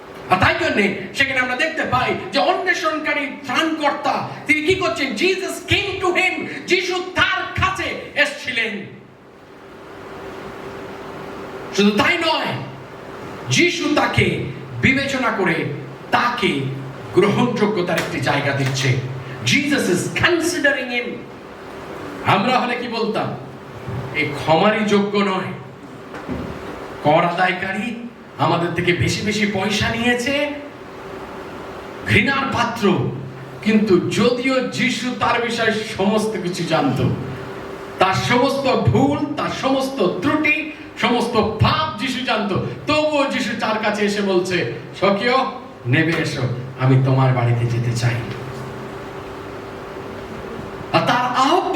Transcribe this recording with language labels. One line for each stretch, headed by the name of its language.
Bangla: আর তাই জন্য সেখানে আমরা দেখতে পাই যে অন্বেষণকারী ত্রাণকর্তা তিনি কি করছেন?
English: Jesus came to him,
Bangla: যিশু তার কাছে এসেছিলেন। শুধু তাই নয়, যিশু তাকে বিবেচনা করে তাকে গ্রহণযোগ্যতার একটি জায়গা দিচ্ছে।
English: Jesus is considering him.
Bangla: আমরা হলে কি বলতাম? এই ক্ষমারই যোগ্য নয়, কর আদায়কারী, আমাদের থেকে বেশি বেশি পয়সা নিয়েছে, ঘৃণার পাত্র। কিন্তু যদিও যিশু তার বিষয়ে সমস্ত কিছু জানত, তার সমস্ত ভুল, তার সমস্ত ত্রুটি, সমস্ত পাপ যিশু জানত, তবুও যিশু তার কাছে এসে বলছে, সখীও নেমে এসো, আমি তোমার বাড়িতে যেতে চাই। আর তার আহ্বান